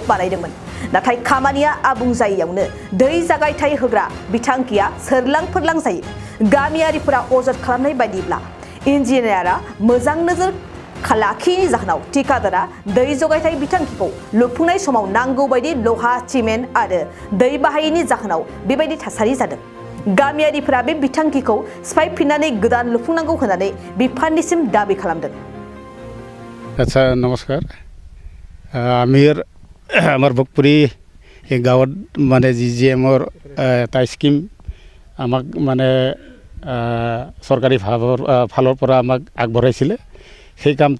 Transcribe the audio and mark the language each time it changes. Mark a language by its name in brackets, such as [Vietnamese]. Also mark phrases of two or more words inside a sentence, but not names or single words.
[Bodo] बानायदोंमोन नाथाय खामानिया आबुं जायैयावनो दै जगायथाय होग्रा बिथांखिया सोरलां फोरलां जायो गामियारिफोरा अजद खालामनाय बायदिब्ला इन्जिनियारा मोजां नोजोर लाखियैनि जाहोनाव ठिकादारा दै जगायथाय बिथांखिखौ लुफुंनाय समाव नांगौ बायदि लहा सिमेन्ट आरो दै बाहायैनि जाहोनाव बेबायदि थासारि जादों गामियारिफोरा बे बिथांखिखौ सिफायफिननानै गोदान लुफुंनांगौ होननानै बिफाननिसिम दाबि खालामदों। [Assamese] আচ্ছা নমস্কাৰ আমাৰ বগপুৰি এই গাঁৱত মানে জিএমৰ এটা স্কিম আমাক মানে চৰকাৰী ফালৰ পৰা আমাক আগবঢ়াইছিলে সেই কামটো